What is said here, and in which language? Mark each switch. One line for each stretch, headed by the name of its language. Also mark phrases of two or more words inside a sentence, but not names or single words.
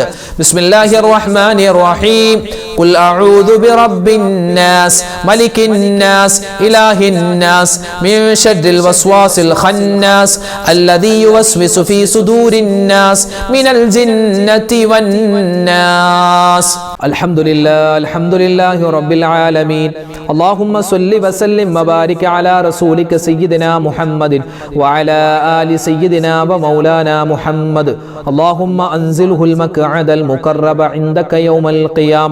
Arabic: بسم الله الرحمن الرحيم. قل أعوذ برب الناس ملك الناس إله الناس من شر الوسواس الخناس الذي يوسوس في صدور الناس من الجنة والناس. الحمد لله رب العالمين. اللهم صل وسلم وبارك على رسولك سيدنا محمد وعلى آل سيدنا ومولانا محمد. اللهم أنزله المقعد المقرب عندك يوم القيامة.